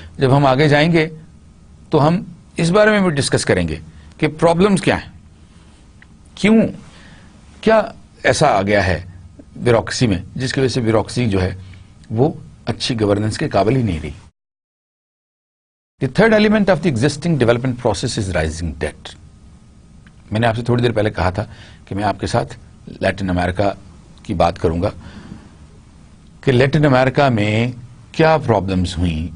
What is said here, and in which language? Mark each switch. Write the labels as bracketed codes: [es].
[ur] جب ہم آگے جائیں گے تو ہم اس بارے میں بھی ڈسکس کریں گے کہ پرابلمز کیا ہیں, کیا ایسا آ گیا ہے بیوروکریسی میں جس کی وجہ سے بیوروکریسی جو ہے وہ اچھی گورننس کے قابل ہی نہیں رہی. [en] The third element of the existing development process is rising debt. [ur] میں نے آپ سے تھوڑی دیر پہلے کہا تھا کہ میں آپ کے ساتھ لیٹن امریکہ کی بات کروں گا کہ لیٹن امریکہ میں کیا پرابلمز ہوئیں.